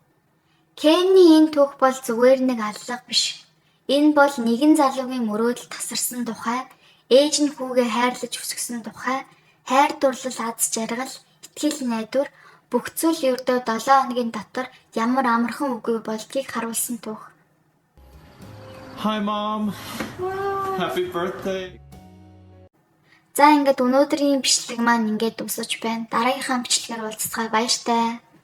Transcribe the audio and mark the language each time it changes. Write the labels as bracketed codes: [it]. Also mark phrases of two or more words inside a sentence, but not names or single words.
[mn] Кевиний энэ түүх бол зүгээр нэг аллага биш. Энэ бол нэгэн залуугийн мөрөөдөл тасарсан тухай, ээж нь хүүгээ хайрлаж өсгсөн тухай, хайр дурлал аз жаргал, итгэл найдвар бүх зүйл ердөө 7 хоногийн дотор ямар амархан үгүй болдгийг харуулсан түүх. [en] Hi mom. Wow. Happy birthday. [mn] За ингээд өнөөдрийн бичлэг маань ингээд дуусаж байна. Дараагийнхаа бичлэгээр уулзцгаая баяртай.